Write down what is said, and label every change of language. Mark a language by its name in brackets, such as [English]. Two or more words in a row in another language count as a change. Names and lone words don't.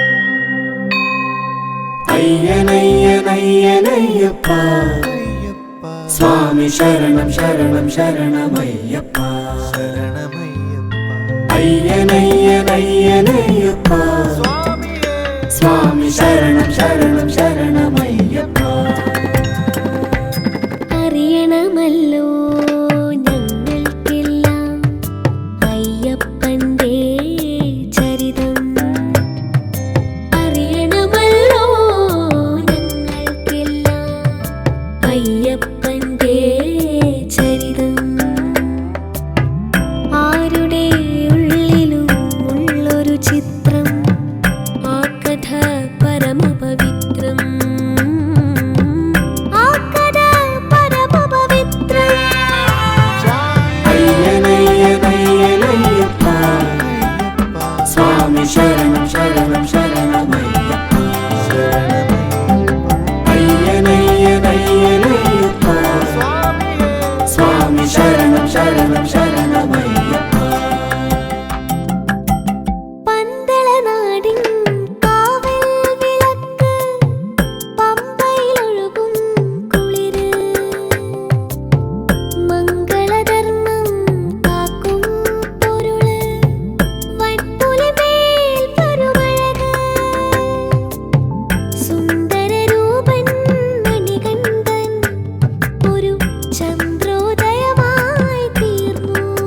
[Sanskrit] अय्यनय्यनय्यनय्यप्पा स्वामी शरणं शरणं शरणमय्यप्पा अय्यनय्यनय्यनय्यप्पा स्वामी शरणं शरणं शरणमय्यप्पा। [Malayalam] അറിയണമല്ലോ ഞങ്ങൾക്കെല്ലാം അയ്യപ്പന്റെ ചരിതം. അറിയണമല്ലോ ഞങ്ങൾക്കെല്ലാം അയ്യപ്പന്റെ ചരിതം. ആരുടെ ഉള്ളിലും ഉള്ളൊരു ചിത്രം, ആ കഥ പരമപവിത്രം. [Sanskrit] स्वामी शरणं शरणं शरणमय्यप्पा अय्यनय्यनय्यनय्यप्पा स्वामी शरणं शरणं शरणमय्यप्पा। [Malayalam] പന്തളനാടിൻ കാവൽ വിളക്ക്, പമ്പയിലൊഴുകും കുളിര്, മംഗളധർമ്മം കാക്കും പൊരുള്, വൻപുലിമേൽ വരുമഴക്, സുന്ദരരൂപൻ മണികണ്ഠൻ ഒരു ചന്ദ്രോദയമായി തീർന്നു.